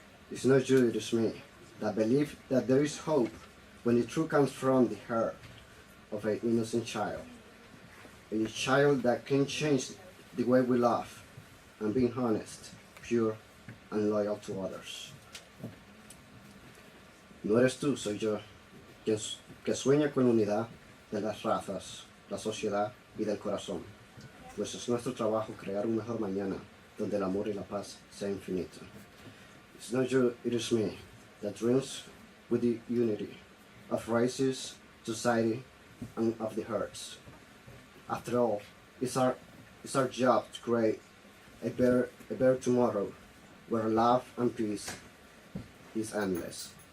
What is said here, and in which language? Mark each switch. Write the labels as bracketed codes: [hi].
[en] It's not you, it is me. That believe that there is hope when the truth comes from the heart of an innocent child. A child that can change the way we love and being honest, pure, and loyal to others. [es] No eres tú, soy yo, que sueña con unidad de las razas, la sociedad y del corazón. Pues es nuestro trabajo crear un mejor mañana donde el amor y la paz sea infinito. [en] It's not you, it is me, that dreams with the unity of races, society, and of the hearts. After all, it's our job to create a better tomorrow where love and peace is endless.